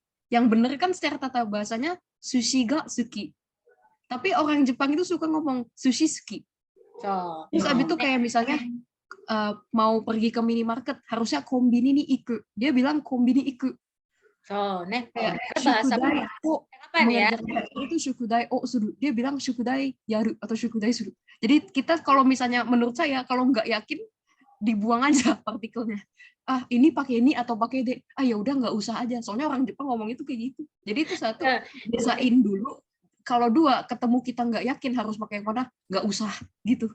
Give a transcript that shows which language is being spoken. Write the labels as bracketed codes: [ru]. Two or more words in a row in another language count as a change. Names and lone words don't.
[id] Yang benar kan secara tata bahasanya [ja] 寿司が好き. [id] Tapi orang Jepang itu suka ngomong [ja] 寿司好き. [id] Terus abis itu kayak misalnya mau pergi ke minimarket, harusnya [ja] コンビニに行く. [id] Dia bilang [ja] コンビニ行く. [id] Bahasa apa ya? Itu [ja] 宿題する. [id] Dia bilang [ja] 宿題やる [id] atau [ja] 宿題する. [id] Jadi kita kalau misalnya menurut saya kalau nggak yakin dibuang aja partikelnya. Ah, ini pakai ini atau pakai D. Ah, ya udah nggak usah aja. Soalnya orang Jepang ngomong itu kayak gitu. Jadi itu satu, biasain dulu. Kalau dua, ketemu kita nggak yakin harus pakai yang mana, nggak usah gitu.